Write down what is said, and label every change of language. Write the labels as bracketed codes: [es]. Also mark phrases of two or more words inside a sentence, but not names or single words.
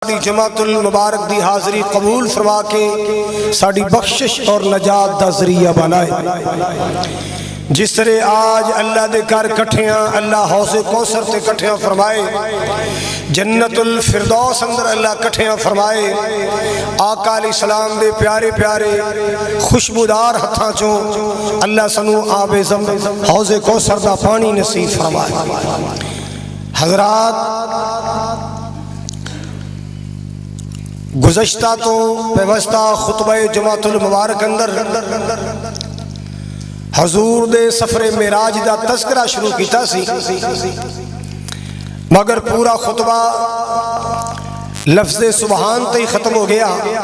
[pa] ساری جماعت المبارک دی حاضری قبول فرما کے ساری بخشش اور نجات دا ذریعہ بنائے۔ جس طرح آج اللہ دے کر کٹھیاں اللہ حوض کوثر تے کٹھیاں فرمائے، جنت الفردوس اندر اللہ کٹھیاں فرمائے، آقا علیہ السلام دے پیارے پیارے خوشبودار ہتھاں چوں اللہ سنو آب زمزم حوض کوثر دا پانی نصیب فرمائے۔ حضرات، گزشتہ تو پیوستہ خطبہ جماعت المبارک اندر حضور دے سفر معراج دا تذکرہ شروع کیتا سی، مگر پورا خطبہ لفظ سبحان تے ہی ختم ہو گیا۔